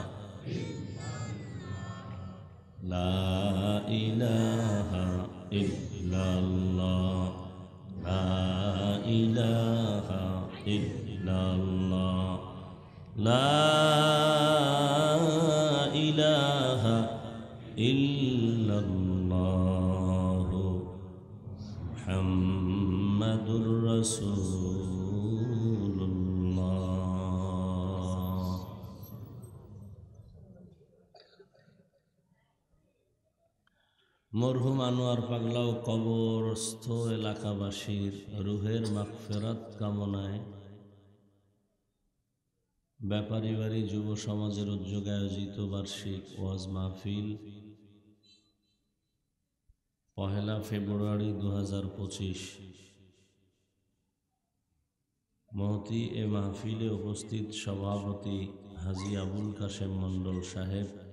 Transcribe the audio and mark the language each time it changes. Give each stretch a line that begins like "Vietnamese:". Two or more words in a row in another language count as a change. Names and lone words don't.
Arabic: لا الہ الا اللہ، لا الہ الا اللہ، لا الہ الا اللہ. محمد رسول اللہ.
Bangla: মরহুম আনোয়ার পাগলা ও কবরস্থ এলাকাবাসীর রুহের মাগফিরাত কামনায় ব্যাপারী বাড়ি যুব সমাজের উদ্যোগে আয়োজিত বার্ষিক ওয়াজ মাহফিল 1 ফেব্রুয়ারি 2025 মহতি এ মাহফিলে উপস্থিত সভাপতি হাজী আবুল কাশেম মণ্ডল সাহেব,